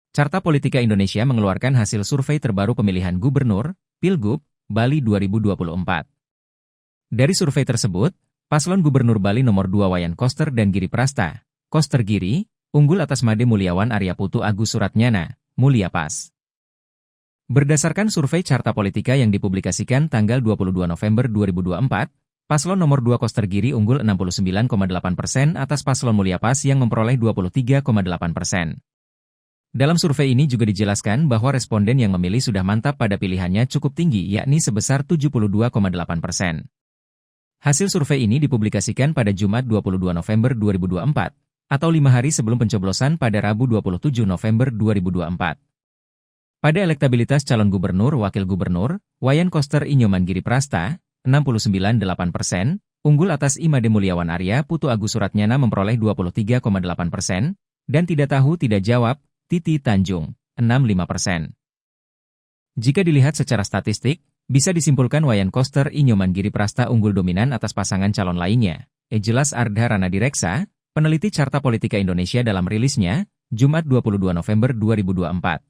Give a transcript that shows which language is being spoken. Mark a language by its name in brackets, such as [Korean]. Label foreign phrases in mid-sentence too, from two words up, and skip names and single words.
[Indonesian] Carta Politika Indonesia mengeluarkan hasil survei terbaru pemilihan gubernur, Pilgub, Bali 2024. Dari survei tersebut, paslon Gubernur Bali nomor 2 Wayan Koster dan Giri Prasta, Koster Giri, unggul atas Made Mulyawan Arya Putu Agus Suratnyana, Mulya Pas. Berdasarkan survei Carta Politika yang dipublikasikan tanggal 22 November 2024, paslon nomor 2 Koster Giri unggul 69,8% atas paslon Mulya Pas yang memperoleh 23,8%. Dalam survei ini juga dijelaskan bahwa responden yang memilih sudah mantap pada pilihannya cukup tinggi yakni sebesar 72,8%. Hasil survei ini dipublikasikan pada Jumat 22 November 2024, atau 5 hari sebelum pencoblosan pada Rabu 27 November 2024. Pada elektabilitas calon gubernur wakil gubernur, Wayan Koster Inyoman Giri Prasta, 69,8%, unggul atas Made Mulyawan Arya Putu Agus Suratnyana memperoleh 23,8%, dan tidak tahu tidak jawab, Titi Tanjung, 65%. Jika dilihat secara statistik, bisa disimpulkan Wayan Koster Inyoman Giri Prasta unggul dominan atas pasangan calon lainnya. Jelas Ardha Ranadireksa, peneliti Carta Politika Indonesia dalam rilisnya, Jumat 22 November 2024.